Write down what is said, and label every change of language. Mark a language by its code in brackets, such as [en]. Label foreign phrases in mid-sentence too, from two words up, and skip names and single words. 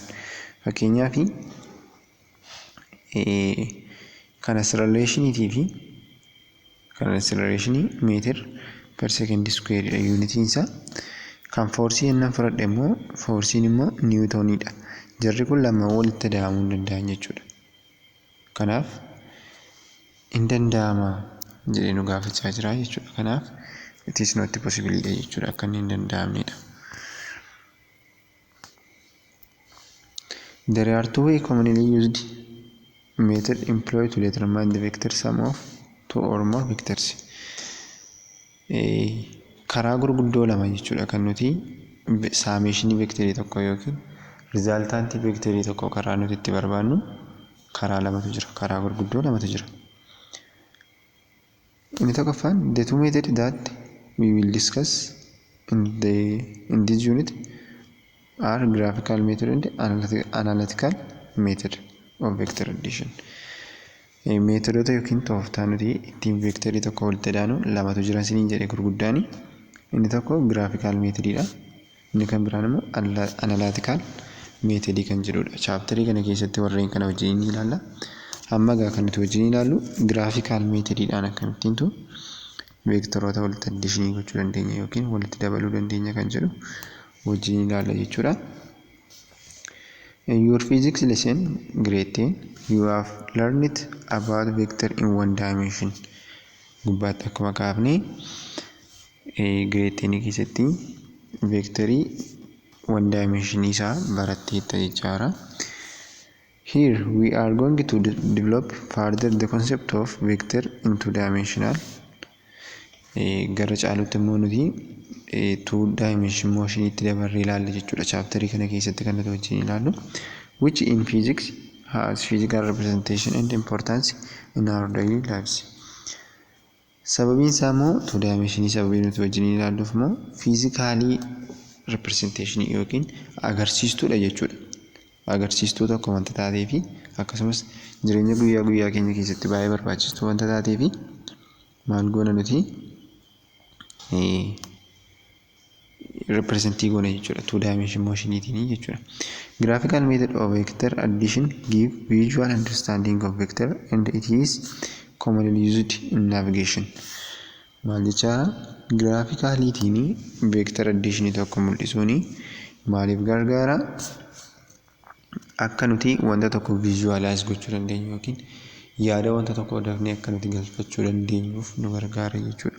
[om] Fakkeenyaaf kan acceleration fi kan acceleration meetir [en] per second square [om] yuunitiin isaa kan forcii inni fudhadhe immoo forciin immoo niwutonidha. Jarri kun lama walitti dabaluu hin danda'an jechuudha. Kanaaf hin danda'ama jedhee nu gaafachaa jira jechuudha. Kanaaf [en] it is not possible [om] jechuudha akka hin danda'amnedha. [en] There are two ways commonly used method employed to determine the vector sum of two or more vectors. [om] Karaa gurguddoo lama jechuudha kan nuti summation vectorii tokko yookiin resultant vectorii tokko karaa nuti itti barbaannu karaa lamatu jira. Karaa gurguddoo lamatu jira. Inni tokkoffaan [en] the two methods that we will discuss in this unit are graphical method and analytical method of vector addition. [om] Meetodota yookiin tooftaa nuti ittiin vectorii tokko walitti daanu lamatu jira isiniin jedhee gurguddaani. Inni tokko [en] graphical methodidha. [om] Inni kan biraan immoo [en] analytical method [om] kan jedhudha. Chapterii kana keessatti warreen kana wajjin ilaalla. Amma gaa kan nuti wajjin ilaallu [en] graphical methodidhaan [om] akkamittiintu vectoroota walitti addition gochuu dandeenya yookiin walitti dabaluu dandeenya kan jedhu wajjin ilaalla jechuudha. [en] In your physics lesson, grade 10, you have learned about vector in one dimension. [om] Gubbaatti akkuma kaafne grade 10 keessatti vectorii [en] one dimension [om] isaa baratteetta jechaadha. [en] Here we are going to develop further the concept of vector into dimensional. [om] Gara caalutti immoo nuti [en] two dimension motion [om] itti dabarree ilaalla jechuudha. Chapterii kana keessatti kan nuti wajjin ilaallu, [en] which in physics has physical representation and importance in our daily lives. [om] Sababiin isaa immoo two dimensionii sababii nuti wajjin ilaalluuf immoo [en] physically representation [om] yookiin agarsiistuudha jechuudha. Agarsiistuu tokko wanta taatee fi akkasumas jireenya guyyaa guyyaa keenya keessatti baay'ee barbaachistuu wanta taatee fi maal goona nuti representii goona jechuudha. [en] Two dimension [om] motioniitiin jechuudha. [en] Graphical method of vector addition give visual understanding of vector and it is commonly used in navigation. [om] Maal jechaadha? Graphicaliitiin [en] vector addition [om] tokko mul'isuun maaliif gargaara? Akka nuti wanta tokko visualize gochuu dandeenyu yookiin yaada wanta tokko dafnee akka nuti galfachuu dandeenyuuf nu gargaara jechuudha.